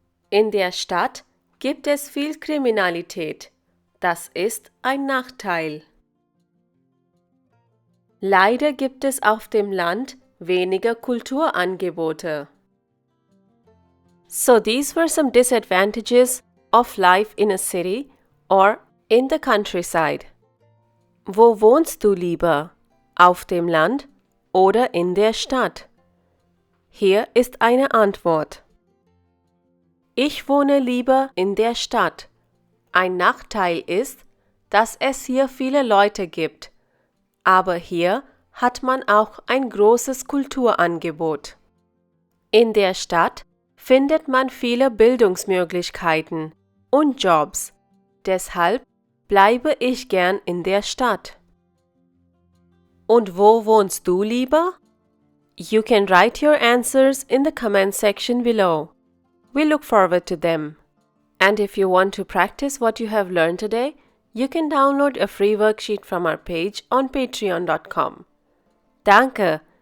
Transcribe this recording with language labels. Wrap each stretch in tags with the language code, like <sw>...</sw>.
<de>In der Stadt gibt es viel Kriminalität. Das ist ein Nachteil. Leider gibt es auf dem Land weniger Kulturangebote.</de> <en>So these were some disadvantages of life in a city or in the countryside.</en> <de>Wo wohnst du lieber? Auf dem Land oder in der Stadt? Hier ist eine Antwort. Ich wohne lieber in der Stadt. Ein Nachteil ist, dass es hier viele Leute gibt, aber hier hat man auch ein großes Kulturangebot. In der Stadt findet man viele Bildungsmöglichkeiten und Jobs. Deshalb bleibe ich gern in der Stadt. Und wo wohnst du lieber?</de> <en>You can write your answers in the comment section below. We look forward to them. And if you want to practice what you have learned today, you can download a free worksheet from our page on patreon.com. Danke!</en>